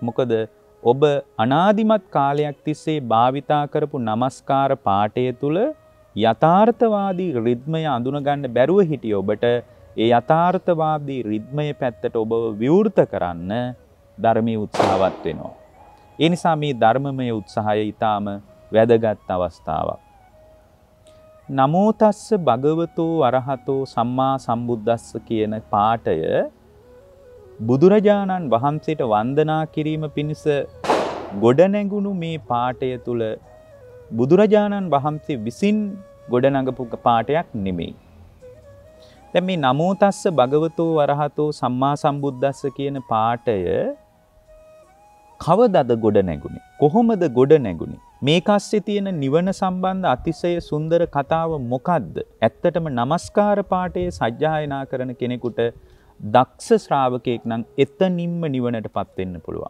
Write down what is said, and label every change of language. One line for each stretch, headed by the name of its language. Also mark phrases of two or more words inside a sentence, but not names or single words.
Sinhala: මොකද ඔබ අනාදිමත් කාලයක් තිස්සේ භාවිතා කරපු නමස්කාර පාඨය තුල යථාර්ථවාදී රිද්මය අඳුනගන්න බැරුව හිටිය ඔබට ඒ යථාර්ථවාදී රිද්මය පැත්තට ඔබ විවෘත කරන්න ධර්මයේ උත්සාහවත් වෙනවා. ඒ නිසා මේ ධර්මමය උත්සාහය ඊටාම වැදගත් අවස්ථාවක්.
Pali: නමෝ තස්ස භගවතෝ අරහතෝ සම්මා සම්බුද්දස්ස
Sinhala: කියන පාඨය බුදුරජාණන් වහන්සේට වන්දනා කිරීම පිණිස ගොඩනැගුණු මේ පාඨය තුල බුදුරජාණන් වහන්සේ විසින් ගොඩනගපු පාඨයක් නෙමෙයි. දැන් මේ
Pali: නමෝ තස්ස භගවතෝ අරහතෝ සම්මා සම්බුද්දස්ස
Sinhala: කියන පාඨය කවදද ගොඩ නැගුණේ? කොහොමද ගොඩ නැගුණේ? මේකස්සේ තියෙන නිවන සම්බන්ධ අතිශය සුන්දර කතාව මොකද්ද? ඇත්තටම නමස්කාර පාඨයේ සජ්ජායනා කරන කෙනෙකුට දක්ෂ ශ්‍රාවකෙක් නම් එතනින්ම නිවනටපත් වෙන්න පුළුවන්.